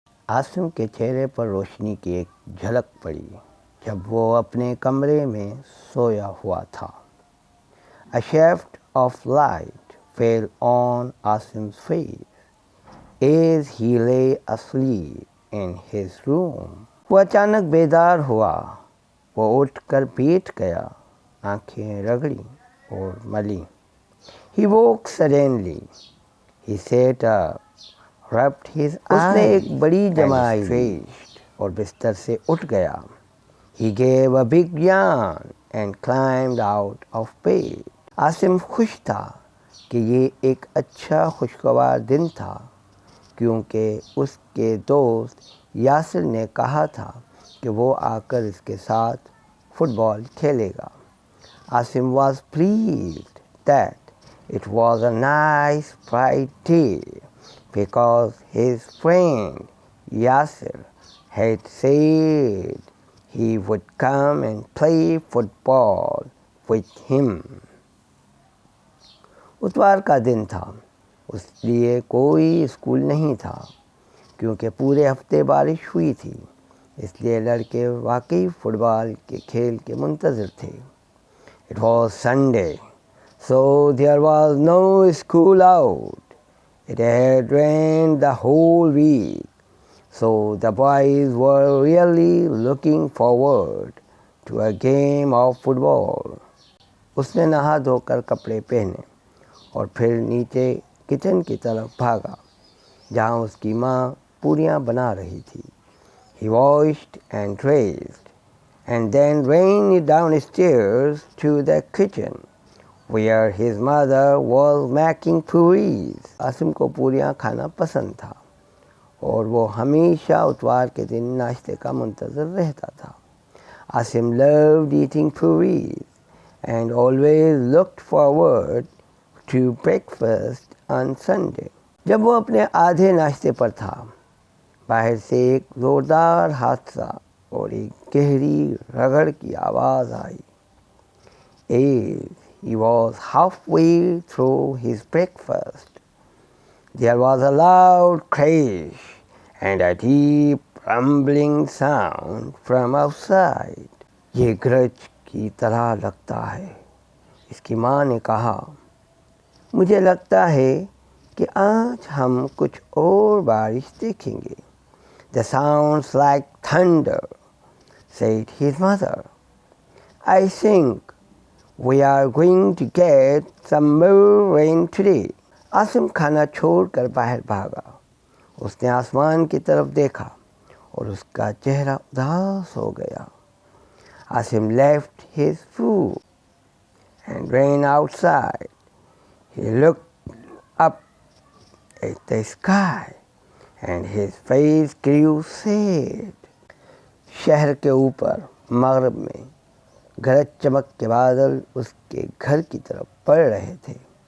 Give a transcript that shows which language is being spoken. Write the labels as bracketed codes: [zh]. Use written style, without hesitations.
[hi] आसिम के चेहरे पर रोशनी की एक झलक पड़ी जब वो अपने कमरे में सोया हुआ था। [en] A shaft of light fell on Asim's face as he lay asleep in his room. [hi] वो अचानक बेदार हुआ। वो उठकर बैठ गया, आंखें रगड़ी और मली। [en] He woke suddenly. He sat up, rubbed his eyes. [hi] उसने एक बड़ी जमाई [en] stretched [hi] और बिस्तर से उठ गया. [en] He gave a big yawn and climbed out of bed. [hi] Asim खुश था कि ये एक अच्छा खुशगवार दिन था क्योंकि उसके दोस्त यासिर ने कहा था कि वो आकर इसके साथ फुटबॉल खेलेगा. [en] Asim was pleased that it was a nice bright day because his friend Yasir had said he would come and play football with him. [hi] इतवार का दिन था, इसलिए कोई स्कूल नहीं था क्योंकि पूरे हफ्ते बारिश हुई थी, इसलिए लड़के वाकई फुटबॉल के खेल के मुंतज़िर थे. [en] It was Sunday, so there was no school out. It had rained the whole week, so the boys were really looking forward to a game of football. [hi] उसने नहा धोकर कपड़े पहने और फिर नीचे किचन की तरफ भागा जहाँ उसकी माँ पूरियाँ बना रही थी. [en] He washed and dressed and then ran downstairs to the kitchen where his mother was making puris. [hi] Asim को पूरियाँ खाना पसंद था और वो हमेशा इतवार के दिन नाश्ते का मुंतज़िर रहता था. [en] Asim loved eating puris and always looked forward to breakfast on Sunday. [hi] जब वो अपने आधे नाश्ते पर था, बाहर से एक ज़ोरदार हादसा और एक गहरी रगड़ की आवाज़ आई. [en] As he was halfway through his breakfast, there was a loud crash and a deep rumbling sound from outside. [hi] ये गरज की तरह लगता है, इसकी माँ ने कहा. मुझे लगता है कि आज हम कुछ और बारिश देखेंगे. [en] The sounds like thunder, said his mother. I think we are going to get some more rain today. [hi] Asim खाना छोड़कर बाहर भागा. उसने आसमान की तरफ देखा और उसका चेहरा उदास हो गया. [en] Asim left his food and ran outside. He looked up at the sky and his face grew sad. [hi] शहर के ऊपर मगरिब में गरज चमक के बादल उसके घर की तरफ पड़ रहे थे.